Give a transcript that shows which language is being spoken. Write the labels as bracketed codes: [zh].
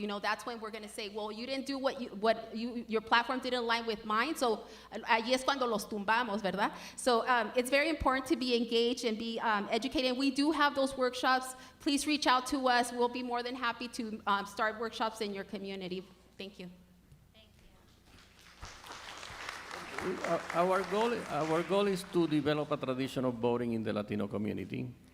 [en] That's when we're going to say, well, you didn't do your platform didn't align with mine. [es] So ahí es cuando los tumbamos, ¿verdad? [en] So it's very important to be engaged and be educated. We do have those workshops. Please reach out to us. We'll be more than happy to start workshops in your community. Thank you. Our goal is to develop a tradition of voting in the Latino community.